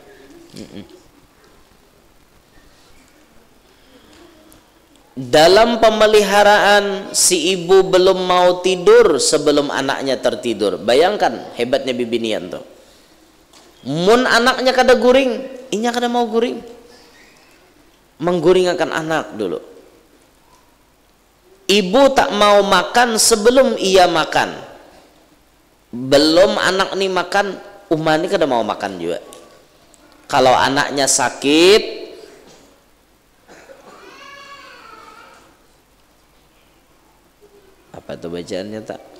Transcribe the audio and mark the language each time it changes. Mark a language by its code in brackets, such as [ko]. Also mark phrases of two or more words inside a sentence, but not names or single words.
[id] Dalam pemeliharaan si ibu belum mau tidur sebelum anaknya tertidur. [bjn] Bayangkan hebatnya bibinian tuh. Mun anaknya kada guring, inya kada mau guring. Mengguring akan anak dulu. [id] Ibu tak mau makan sebelum ia makan. [bjn] Belum anak nih makan, umani kada mau makan juga. [id] Kalau anaknya sakit, apa tuh bacaannya tak?